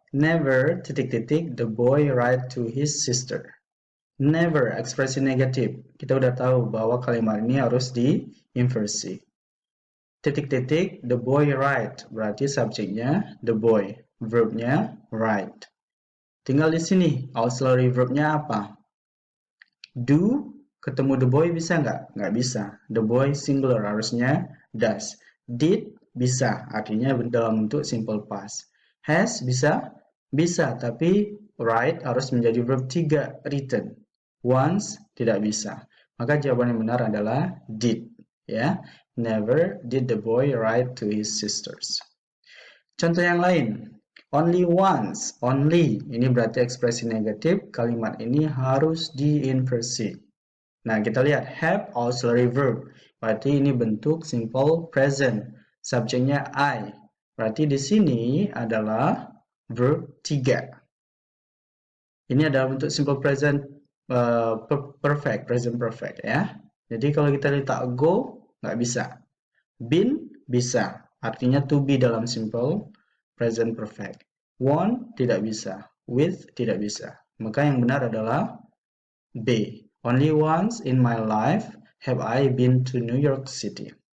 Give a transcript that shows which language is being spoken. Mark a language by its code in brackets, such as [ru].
[en] Never the boy write to his sister. [id] Never ekspresi negatif. Kita udah tahu bahwa kalimat ini harus diinversi. [en] The boy write, [id] berarti subjeknya the boy, verbnya write. Tinggal di sini, auxiliary verbnya apa? Do, ketemu the boy bisa nggak? Nggak bisa. The boy singular, harusnya does. Did, bisa, artinya dalam bentuk simple past. Has, bisa? Bisa, tapi write harus menjadi verb 3, written. Once, tidak bisa. Maka jawaban yang benar adalah did. [en] Ya, never did the boy write to his sisters. [id] Contoh yang lain, only once, only, ini berarti ekspresi negatif, kalimat ini harus diinversi. Nah, kita lihat have auxiliary verb, berarti ini bentuk simple present, subjeknya I, berarti di sini adalah verb 3. Ini adalah bentuk simple present perfect, present perfect, ya. Jadi kalau kita letak go, nggak bisa. Been, bisa. Artinya to be dalam simple present perfect. Want, tidak bisa. With, tidak bisa. Maka yang benar adalah B. [en] Only once in my life have I been to New York City.